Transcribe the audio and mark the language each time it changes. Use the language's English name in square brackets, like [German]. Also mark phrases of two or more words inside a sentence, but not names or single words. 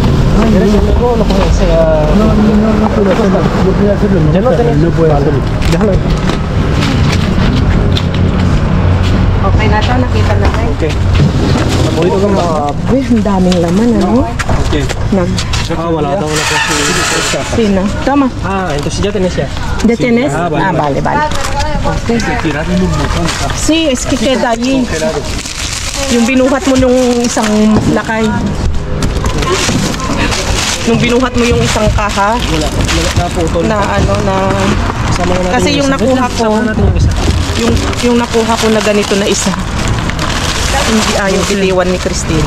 [Filipino] Okay na ito, nakita na tayo. Okay. Nabuhay ko mga... Uy, ang daming laman, ano? Okay. Wala daw na po si... Sino? Tama. Ito si Jatin siya. [Spanish] ¿Ya tienes? Vale. Vale, vale. Okay. Sí, es que queda allí. [Filipino] Yung binuhat mo nung isang lakay. Nung binuhat mo yung isang kaha Wala naputol. na ano na Sama na natin kasi yung isa. nakuha ko, Sama natin yung isa. yung nakuha ko na ganito na isa. Hindi ayaw bitiwan ni Christina.